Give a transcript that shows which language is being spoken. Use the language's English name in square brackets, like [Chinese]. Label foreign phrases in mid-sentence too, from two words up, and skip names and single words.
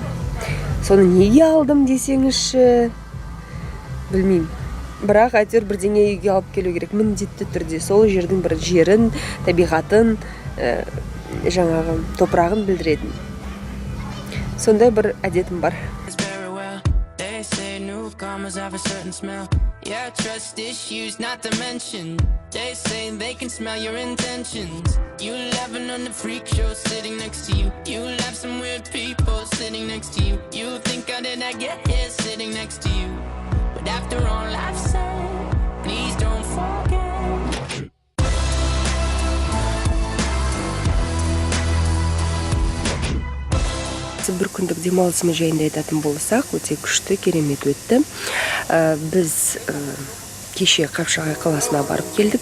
[Kazakh] Соны неге алдым десеңізші, білмеймін. Бірақ әйтеуір бірдеңе үйге алып келу керек, міндетті түрде. Сол жердің бір жерін, табиғатын, жаңағы топырағын білдіретін. Сондай бір әдетім бар. [English] Have a certain smell. Yeah, trust issues not to mention. They say they can smell your intentions. You laughing on the freak show sitting next to you. You have some weird people sitting next to you. You think how did I get here sitting next to you? But after all I've said, please don't forget. [Kazakh] Бір күндік демалысымыз жайында айтатын болсақ, өте күшті, керемет өтті. Біз кеше Қапшағай қаласына барып келдік.